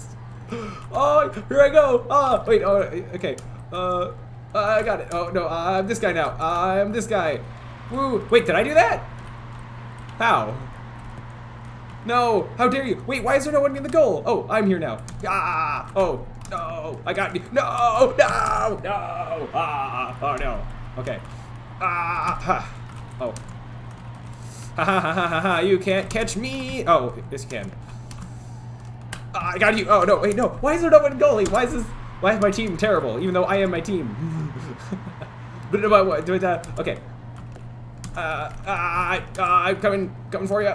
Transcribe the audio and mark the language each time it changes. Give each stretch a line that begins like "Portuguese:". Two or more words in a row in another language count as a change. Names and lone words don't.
English: Oh, here I go! Wait, okay. I got it. Oh, no, I'm this guy now. I'm this guy. Woo! Wait, did I do that? How? No! How dare you! Wait, why is there no one in the goal? Oh, I'm here now. Oh, no! I got me. No! No! No! Oh, no. Okay. Oh. Ha ha ha ha ha! You can't catch me! Oh, yes you can. I got you! Oh, no, wait, no! Why is there no one goalie? Why is my team terrible? Even though I am my team. Okay. I'm coming for you.